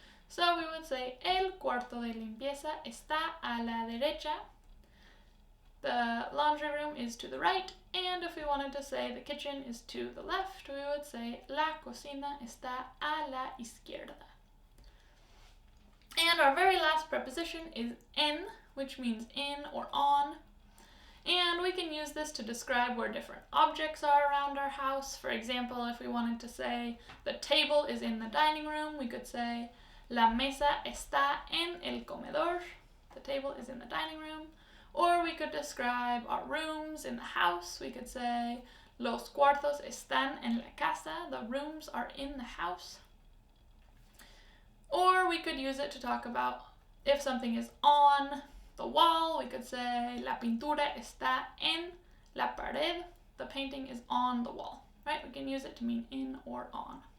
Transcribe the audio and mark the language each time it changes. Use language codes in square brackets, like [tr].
[en] So we would say [es] el cuarto de limpieza está a la derecha. [en] The laundry room is to the right. And if we wanted to say the kitchen is to the left, we would say [es] la cocina está a la izquierda. [en] And our very last preposition is en, which means in or on. And we can use this to describe where different objects are around our house. For example, if we wanted to say the table is in the dining room, we could say [es] la mesa está en el comedor. [en] The table is in the dining room. Or we could describe our rooms in the house. We could say [es] los cuartos están en la casa. [en] The rooms are in the house. Or we could use it to talk about if something is on the wall. We could say [es] la pintura está en la pared. [en] The painting is on the wall, right? We can use it to mean in or on.